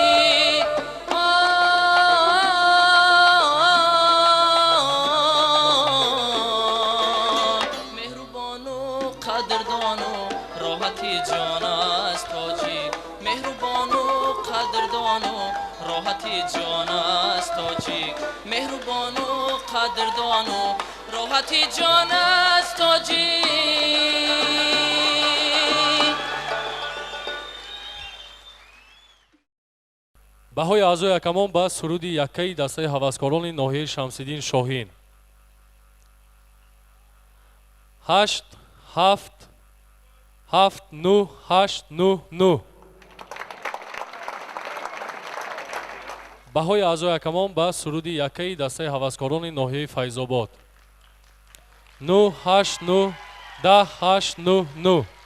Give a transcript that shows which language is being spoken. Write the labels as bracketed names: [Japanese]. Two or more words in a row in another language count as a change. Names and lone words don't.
[Persian] مهربان و قدردان و راحتی جان است تاجی مهربان و قدردان و راحتی جان است تاجی مهربان و قدردان و راحتی جان است تاجی [Tajik] баҳои аъзои якамон ба суруди яккаи дастаи ҳаваскорони ноҳияи Шамсиддин Шоҳин 8 7 7 9 8 9 9 баҳои аъзои якамон ба суруди яккаи дастаи ҳаваскорони ноҳияи Файзобод 9 8 9 10 8 9 9